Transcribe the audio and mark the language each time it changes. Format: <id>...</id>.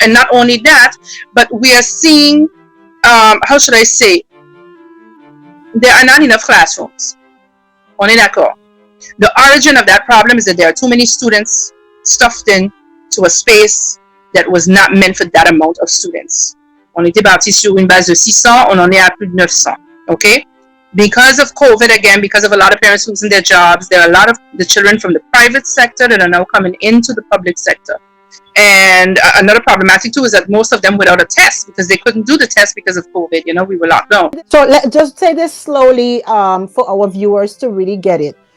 <en>And not only that, but we are seeing, how should I say, there are not enough classrooms.</en> <fr>On est d'accord.</fr> <en>The origin of that problem is that there are too many students stuffed into a space that was not meant for that amount of students.</en> <fr>On était parti sur une base de 600, on en est à plus de 900.</fr> <en>Okay? Because of COVID, again, because of a lot of parents losing their jobs, there are a lot of the children from the private sector that are now coming into the public sector. And another problematic too is that most of them without a test because they couldn't do the test because of COVID. We were locked down. So let's just say this slowly for our viewers to really get it.</en>